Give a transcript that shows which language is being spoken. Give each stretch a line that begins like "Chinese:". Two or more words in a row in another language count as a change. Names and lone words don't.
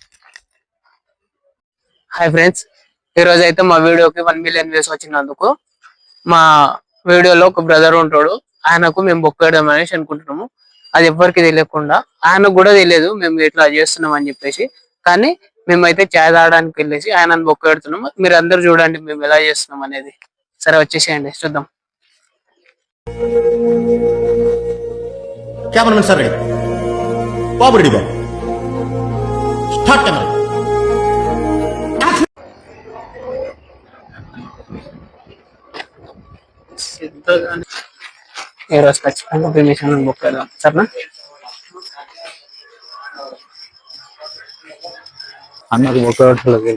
Telugu: హాయ్ ఫ్రెండ్స్, ఈ రోజు అయితే మా వీడియోకి 1
English: million views
Telugu: వచ్చినందుకు మా వీడియోలో ఒక బ్రదర్ ఉంటాడు, ఆయనకు మేము బుక్ వేయడం అనేసి అనుకుంటున్నాము. అది ఎవరికి తెలియకుండా, ఆయనకు కూడా తెలియదు మేము ఇట్లా చేస్తున్నాం అని చెప్పేసి. కానీ మేమైతే చాయ్ తాగడానికి వెళ్ళేసి ఆయనను బొక్క పెడుతున్నాము. మీరు అందరు చూడండి మేము ఎలా చేస్తున్నాం అనేది. సరే వచ్చేసేయండి చూద్దాం.
English: cameraman sir ready babu ready babu start camera
Telugu: ఈ రోజు ఖచ్చితంగా
English: permission book
Telugu: చేద్దాం సరేనా? అన్నకు బొక్క పెట్టలేదు.